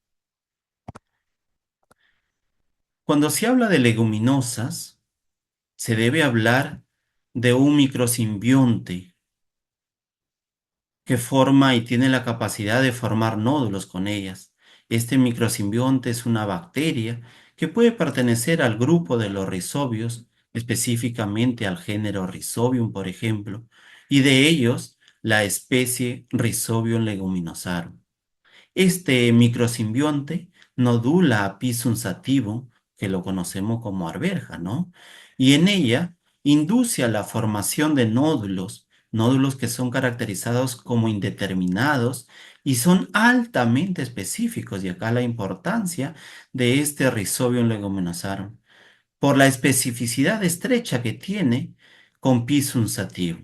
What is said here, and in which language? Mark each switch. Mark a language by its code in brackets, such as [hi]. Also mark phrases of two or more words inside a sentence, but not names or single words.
[es] Cuando se habla de leguminosas, se debe hablar de un microsimbionte que forma y tiene la capacidad de formar nódulos con ellas. Este microsimbionte es una bacteria que puede pertenecer al grupo de los rizobios, específicamente al género Rhizobium, por ejemplo, y de ellos la especie Rhizobium leguminosarum. Este microsimbionte nodula a Pisum sativum, que lo conocemos como arveja, ¿no? Y en ella induce a la formación de nódulos, nódulos que son caracterizados como indeterminados y son altamente específicos, y acá la importancia de este Rhizobium leguminosarum, por la especificidad estrecha que tiene con Pisum sativum.